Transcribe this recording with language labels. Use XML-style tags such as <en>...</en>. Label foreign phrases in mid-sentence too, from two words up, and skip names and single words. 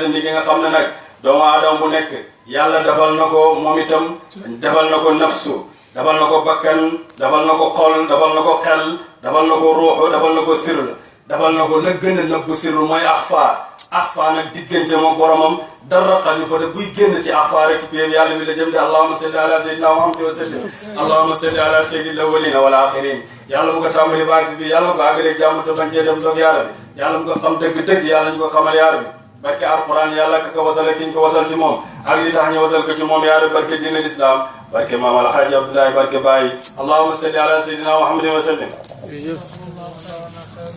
<ar>وسلم</ar> <wo>nga xam ne nag doomu aadama bu nekk yàlla defal na ko moom itam defal na ko nafsu defal na ko bakkan defal na ko xol defal na ko xel defal na ko ruuxu defal na ko sirr defal na ko la gën a nëbbu sirr mooy axfa nag diggante moom boromam dara xalifa de buy génn ci axfa rek ci péeb yàlla bi la jëm de</wo> <ar>اللهم صل على سيدنا محمد وسلم اللهم صل على سيد الأولين والآخرين</ar> <wo>yàlla mu ko tàmbali baati bi yàlla mu ko àggaleeg jàmm te bañ cee dem doog yaara bi yàlla mu ko xam dëgg-dëgg yàlla ñu ko xamal yaara bi barke alquran yàlla ka ko wasal ki ñu ko wasal ci moom ak li tax ñu wasal ko ci moom yaara barke</wo> <ar>دين الإسلام</ar> <wo>barke maam alxaaji Abdoulaye barke Baye</wo> <ar>اللهم صل على سيدنا محمد وسلم</ar>